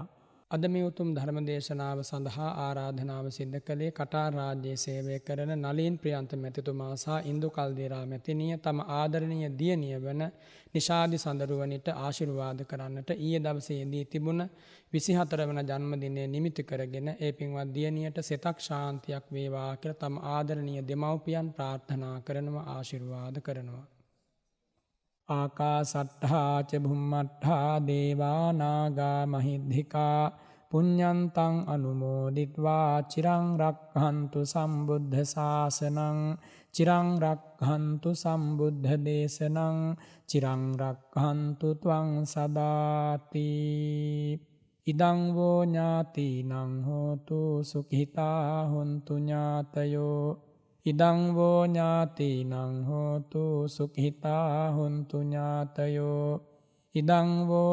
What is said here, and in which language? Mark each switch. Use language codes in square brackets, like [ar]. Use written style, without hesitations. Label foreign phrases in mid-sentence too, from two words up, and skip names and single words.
[si] අද මේ උතුම් ධර්ම දේශනාව සඳහා ආරාධනාව සිද්ධ කළේ කටාර් රාජ්‍යයේ සේවය කරන නලින් ප්‍රියන්ත මැතිතුමා සහ ඉන්දු කල්දේරා මැතිණිය තම ආදරණීය දියණිය වන නිශාදි සඳරුවනිට ආශිර්වාද කරන්නට ඊයේ දවසේදී තිබුණ 24 වන ජන්මදිනය නිමිති කරගෙන ඒ පින්වත් දියණියට සිතක් ශාන්තියක් වේවා කියලා තම ආදරණීය දෙමව්පියන් ප්‍රාර්ථනා කරනවා, ආශිර්වාද කරනවා. [pi] ආකාසට්ඨා ච භුම්මට්ඨා දේවා නාග මහිද්దికා පුඤ්ඤන්තං අනුමෝදිත්වා චිරං රක්ඛන්තු සම්බුද්ධ ශාසනං චිරං රක්ඛන්තු සම්බුද්ධ දේශනං චිරං රක්ඛන්තු ත්වං සදාති ඉදං වූ ඥාතිනං හෝතු සුඛිතා හොන්තු ඥාතයෝ ඉදං වූ ඥාතිනං හෝතු සුඛිතා හොන්තු ඥාතයෝ ඉදං වූ